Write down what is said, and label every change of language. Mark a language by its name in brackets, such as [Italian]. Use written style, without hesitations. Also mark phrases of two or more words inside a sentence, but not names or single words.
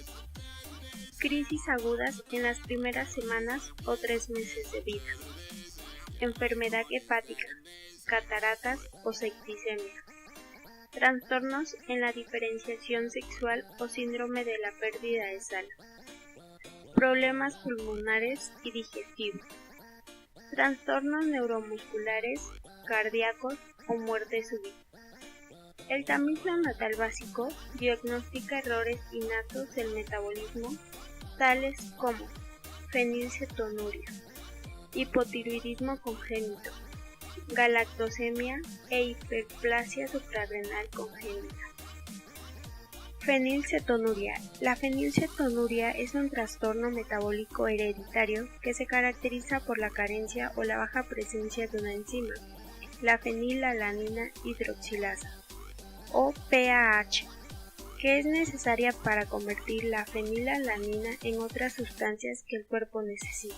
[Spanish] crisis agudas en las primeras semanas o 3 meses de vida, enfermedad hepática, cataratas o septicemia, trastornos en la diferenciación sexual o síndrome de la pérdida de sal, problemas pulmonares y digestivos, trastornos neuromusculares, cardíacos o muerte súbita. El tamiz neonatal básico diagnostica errores innatos del metabolismo, tales como fenilcetonuria, hipotiroidismo congénito, galactosemia e hiperplasia suprarrenal congénita. Fenilcetonuria. La fenilcetonuria es un trastorno metabólico hereditario que se caracteriza por la carencia o la baja presencia de una enzima, la fenilalanina hidroxilasa, o PAH, que es necesaria para convertir la fenilalanina en otras sustancias que el cuerpo necesita.